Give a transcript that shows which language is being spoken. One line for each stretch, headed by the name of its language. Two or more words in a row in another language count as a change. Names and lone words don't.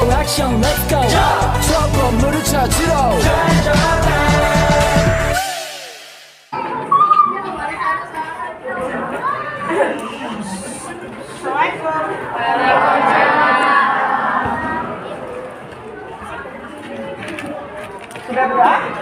Korean: 액션
English: let's go
Korean: 저 건물을 찾으러
Indonesian: Sudah berdoa?